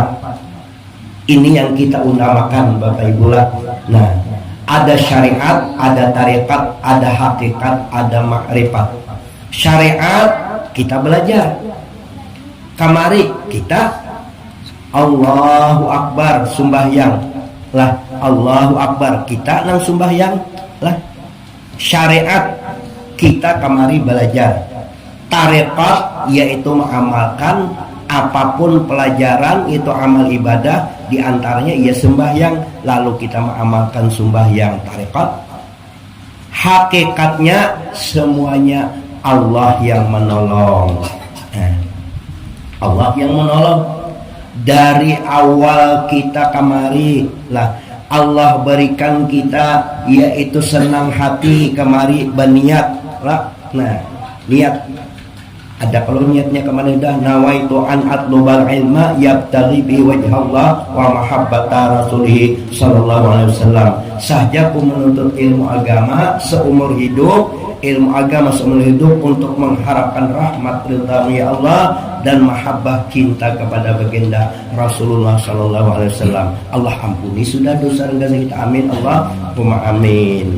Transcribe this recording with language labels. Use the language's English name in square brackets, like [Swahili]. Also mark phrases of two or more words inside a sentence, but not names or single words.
[Indonesian] Ini yang kita utamakan Bapak Ibu lah. Nah, ada syariat, ada tarekat, ada hakikat, ada makrifat. [Banjar] Syariat kita belajar. Kamari kita [Arabic] Allahu Akbar [Banjar] sembahyang lah, [Arabic] Allahu Akbar [Banjar] kita nang sembahyang lah. Syariat kita kamari belajar. [Indonesian] Tarekat yaitu mengamalkan apapun pelajaran itu amal ibadah, diantaranya ia sembahyang, lalu kita mengamalkan sembahyang tarekat. Hakikatnya semuanya Allah yang menolong. [Banjar] Allah yang menolong dari awal kita kamari lah. Allah berikan kita yaitu senang hati kamari berniat lah. Nah, niat ada kalau niatnya kemana dah [Arabic] نويت أن أطلب العلم يبتغي ب وجه الله و محبة رسوله صلى الله عليه وسلم. [Indonesian] Sahajaku menuntut ilmu agama seumur hidup, ilmu agama seumur hidup untuk mengharapkan rahmat ridha Allah dan mahabbah cinta kepada baginda Rasulullah [Arabic] صلى الله عليه وسلم. [Indonesian] Allah ampuni sudah dosa kita, [Arabic] آمين اللهم آمين.